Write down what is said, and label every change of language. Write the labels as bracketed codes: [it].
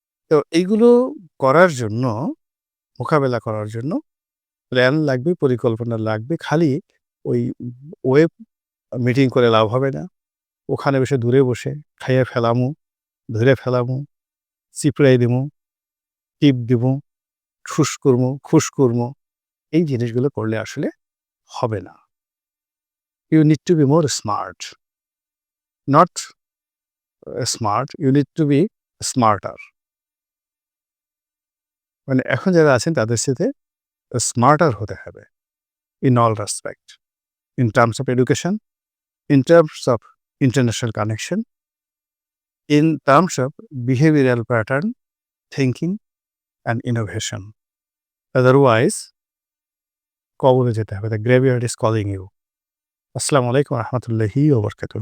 [bn] তো এইগুলো করার জন্য, মোকাবেলা করার জন্য প্ল্যান লাগবে, পরিকল্পনা লাগবে। খালি ওই ওয়েব মিটিং করে লাভ হবে না। ওখানে বসে দূরে বসে খাইয়া ফেলামু, ধইরা ফেলামু, চিপড়াই দিমু, টিপ দিমু, ঠুস করমু, খুস করমু। এই জিনিসগুলো করলে আসলে হবে না। [en] You need to be more smart. Not smart, you need to be smarter. [bn] মানে এখন যারা আছেন তাদের সাথে স্মার্টার হতে হবে [en] in all respect. In terms of education, in terms of international connection, in terms of behavioral pattern, thinking and innovation. Otherwise, [bn] কবরে যেতে হবে। [en] The graveyard is calling you. আসসালামু আলাইকুম ওয়া রাহমাতুল্লাহি ওয়া বারাকাতুহু।